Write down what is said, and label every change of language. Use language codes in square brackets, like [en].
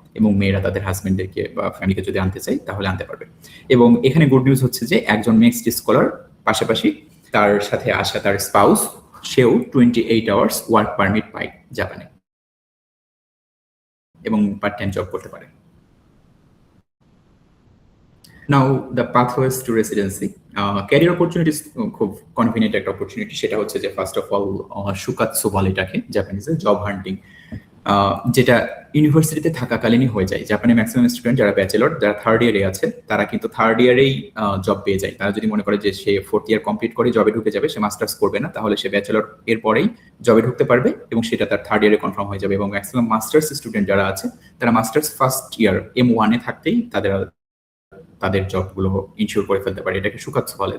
[bn] এবং মেয়েরা তাদের হাজবেন্ডদেরকে বা ফ্যামিলিকে যদি আনতে চাই তাহলে আনতে পারবে। এবং এখানে গুড নিউজ হচ্ছে যে একজন নেক্সট স্কলার পাশাপাশি তার সাথে আসা তার স্পাউস, সেও 28 আওয়ার্স ওয়ার্ক পারমিট পায় জাপানে এবং পার্ট টাইম জব করতে পারে। [en] Now the pathways to residency, career opportunities [bn] খুব কনভিনিয়েন্ট একটা অপরচুনিটি। সেটা হচ্ছে যে ফার্স্ট অফ অল শুকাৎসু বলে এটাকে জাপানিজে, জব হান্টিং, যেটা ইউনিভার্সিটিতে থাকাকালীনই হয়ে যায়। জাপানে ম্যাক্সিমাম স্টুডেন্ট যারা ব্যাচেলর, যারা থার্ড ইয়ারে আছে, তারা কিন্তু থার্ড ইয়ারেই জব পেয়ে যায়। তারা যদি মনে করে যে সে ফোর্থ ইয়ার কমপ্লিট করে জবে ঢুকে যাবে, সে মাস্টার্স করবে না, তাহলে সে ব্যাচেলর এর পরেই জবে ঢুকতে পারবে এবং সেটা তার থার্ড ইয়ারে কনফার্ম হয়ে যাবে। এবং ম্যাক্সিমাম মাস্টার্স স্টুডেন্ট যারা আছে, তারা মাস্টার্স ফার্স্ট ইয়ার M1 এ থাকতেই তাদের জবগুলো ইনশিওর করে ফেলতে পারে। এটাকে শুকাৎসু বলে।